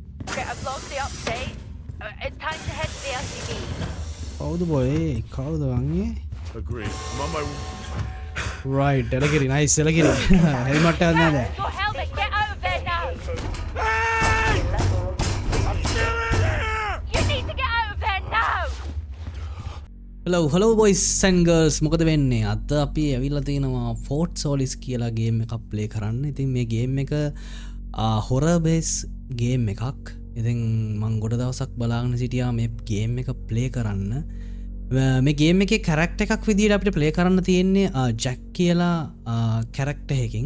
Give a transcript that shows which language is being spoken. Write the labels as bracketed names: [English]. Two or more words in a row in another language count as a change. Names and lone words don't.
[English] Okay, I've logged the update. It's time to head to the LCD. [Sinhala] කවුද බොයි කවුද වන්නේ [English] Agreed. I'm on my... [Sinhala] right එලකිරි nice එලකිරි හෙල්මට් එකක් නෑ දැන් [English] Your helmet, get out of there now! Hey! I'm still in here! You need to get out of there now! hello boys and girls [Sinhala] මොකද වෙන්නේ අද අපි ඇවිල්ලා තිනවා FORTSOLIS කියලා ගේම් එකක් ප්ලේ කරන්න. ඉතින් මේ ගේම් එක [English] horror based [Sinhala] ගේම් එකක්. ඉතින් මං ගොඩ දවසක් බලාගෙන සිටියා මේ ගේම් එක ප්ලේ කරන්න. මේ ගේම් එකේ කැරක්ටර් එකක් විදිහට අපිට ප්ලේ කරන්න තියෙන්නේ ජැක් කියලා කැරක්ටර් එකකින්.